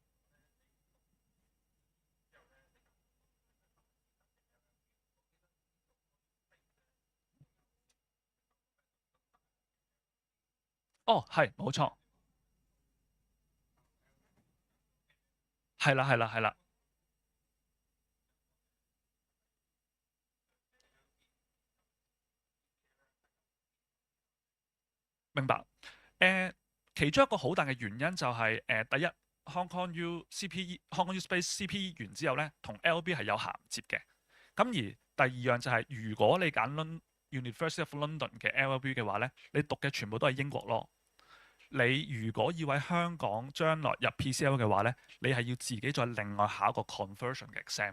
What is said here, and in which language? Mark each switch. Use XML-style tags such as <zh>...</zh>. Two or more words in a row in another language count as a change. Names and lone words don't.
<yue>哦，係冇錯，係啦係啦係啦，明白。其中一個好大嘅原因就係第一 Hong Kong U CPE Hong Kong U Space CPE 完之後咧，同 LB 係有銜接嘅。咁而第二樣就係如果你揀 University of London 嘅 LLB 嘅話咧，你讀嘅全部都係英國咯。你如果要喺香港將來入 PCL 嘅話咧，你係要自己再另外考一個 conversion 嘅 exam。</yue>